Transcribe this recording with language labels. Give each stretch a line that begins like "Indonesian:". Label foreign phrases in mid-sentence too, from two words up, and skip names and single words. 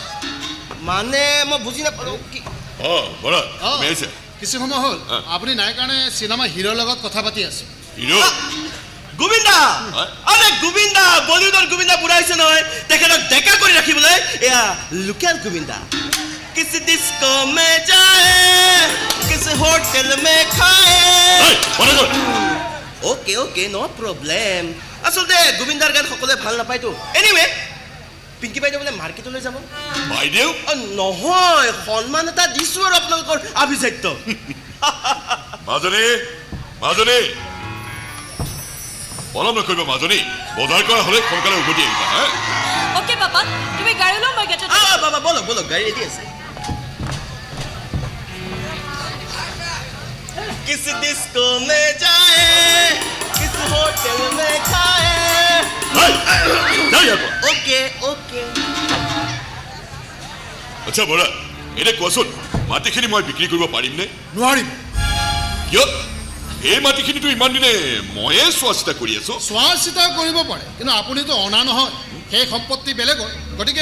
Assamese: মানে মই বুজি নাপালোঁ কি বৰা কিছু সময় হ'ল আপুনি নাই কাৰণে চিনেমা হিৰোৰ লগত কথা পাতি আছো হিৰো গোবিন্দা আচলতে গোবিন্দা বলিউডৰ গোবিন্দা বুঢ়া হৈছে নহয় তেখেতক ডেকা কৰি ৰাখিবলৈ এয়া লোকেল গোবিন্দা
Hindi: किसी डिस्को में जाए किसी होटल में खाए
English: OK OK no problem
Assamese: আচলতে গোবিন্দাৰ গান সকলোৱে ভাল নাপায়তো এনিৱে পিংকি বাইদেউ বোলে মাৰ্কেটলৈ যাব বাইদেউ নহয় সন্মান এটা দিছো আৰু আপোনালোকৰ আভিজাত্য মাজনী মাজনী পলম নকৰিব মাজনী বজাৰ কৰা হ'লে সোনকালে উভতি আহিবা হা ওকে পাপা তুমি গাড়ী লও মই গেটত বাবা বলো বলো গাড়ী ৰেডি আছে
Hindi: किसी डिस्को में जाए किसी होटल में खाए
English: OK OK
Assamese: আচ্ছা বৰা এনে কোৱাচোন মাটিখিনি মই বিক্ৰী কৰিব পাৰিমনে নোৱাৰিম কিয় এই মাটিখিনিতো ইমান দিনে ময়ে চোৱা চিতা কৰি আছো চোৱা চিতা কৰিব পাৰে কিন্তু আপুনিতো অনা নহয় সেই সম্পত্তি বেলেগৰ গতিকে